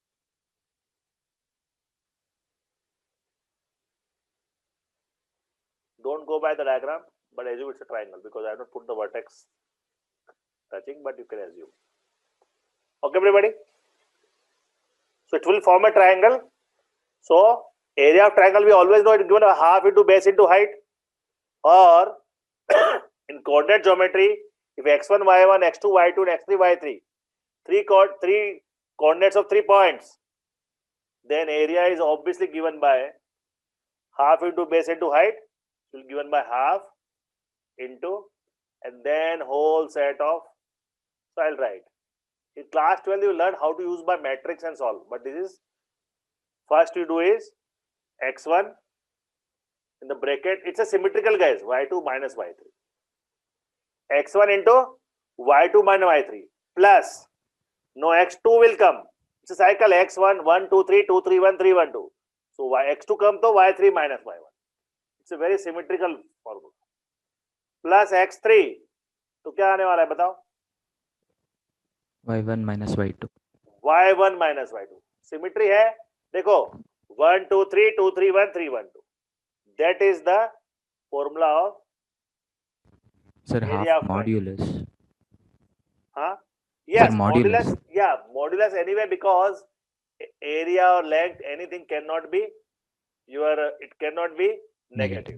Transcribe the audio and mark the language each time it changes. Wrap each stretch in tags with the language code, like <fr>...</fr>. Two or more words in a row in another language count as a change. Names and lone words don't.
<en>Don't go by the diagram, but assume it's a triangle because I have not put the vertex touching, but you can assume. Okay, everybody? So it will form a triangle. So area of triangle, we always know it is given a half into base into height, or in coordinate geometry, if x1, y1, x2, y2, and x3, y3, three coordinates of 3 points, then area is obviously given by half into base into height, it will be given by half into, and then whole set of, so I'll write. In class 12, you learn how to use by matrix and solve, but this is, first you do is x1 in the bracket, it's a symmetrical, guys, y2 minus y3. x1 into y2 minus y3 plus, no, x2 will come. It's a cycle, x1, 1, 2, 3, 2, 3, 1, 3, 1, 2. So x2 come to y3 minus y1. It's a very symmetrical formula. Plus x3.</en> <hi>तो क्या आने वाला है बताओ?</hi> <en>y1 minus y2. y1 minus y2. Symmetry</en> <hi>है. देखो</hi> <en>1, 2, 3, 2, 3, 1, 3, 1, 2. That is the formula of Sir, area half of modulus. huh? Yes, modulus. Yeah, modulus anyway, because area or length, anything cannot be your, it cannot be negative.</en>